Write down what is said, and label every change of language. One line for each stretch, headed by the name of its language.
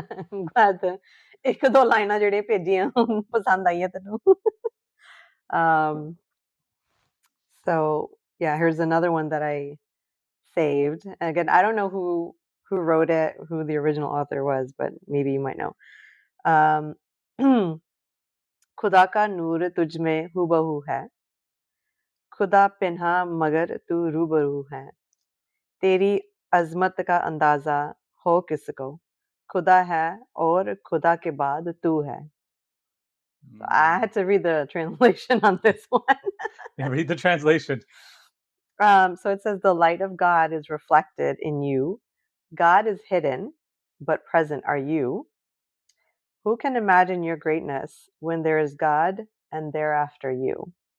English: I'm glad that
Punjabi: ਇੱਕ ਦੋ ਲਾਈਨਾਂ ਜਿਹੜੇ ਭੇਜੀਆਂ ਪਸੰਦ ਆਈਆਂ ਤੈਨੂੰ.
English: Um, so yeah, here's another one that I saved. Again, I don't know who wrote it, who the original author was, but maybe you might know.
Hindi: Um, खुदा का नूर तुझ में हूबहू है खुदा पिन्हा मगर तू रूबरू है तेरी अज़मत का अंदाज़ा हो किसको खुदा है और खुदा के बाद तू है.
English: So I Mm. had to read the translation on this one. Yeah, read the translation. So it says, the light of God is reflected in you. God is hidden, but present are you. Who can imagine your greatness when there is God and thereafter you?